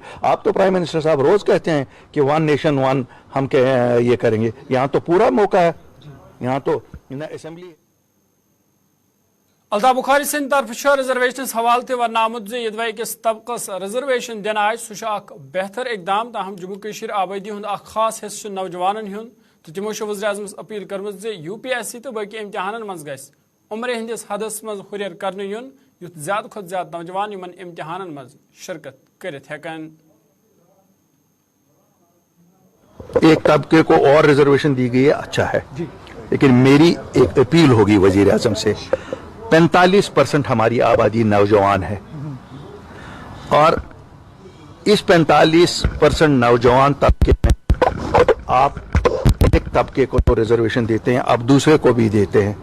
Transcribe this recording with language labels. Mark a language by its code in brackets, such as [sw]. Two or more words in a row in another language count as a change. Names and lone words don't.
[hi] आप तो [en] prime minister [hi] साहब रोज कहते हैं कि 1 नेशन 1 हम ये करेंगे। यहाँ तो पूरा मौका है, यहाँ तो असेंबली। [ks] अल्ताफ बुखारी सद तरफ रिजर्वेशन हवाले वन आमुत जे यदि किस तबकस रिजर्वेशन दिन आए सह बेहतर इकदाम। ताहम जम्मू कश्मीर आबादी हुंद खास हिस्सा नौजवानन हुंद, तो तिमो वज़ीर आज़मस अपील कर्म जे UPSC तो बाकी इम्तिहान मज गस उम्र हंदिस हदस मज हुरियर करने युन, युथ ज्यादा खुद ज्यादा नौजवान यमन इम्तिहान मज शिरकत करित हेकन। [hi] एक तबके को और रिजर्वेशन दी गई है, अच्छा है, लेकिन मेरी एक अपील होगी वजीर आजम से। 45% हमारी आबादी नौजवान है, और इस 45% नौजवान तबके में आप एक तबके को तो रिजर्वेशन देते हैं, अब दूसरे को भी देते हैं।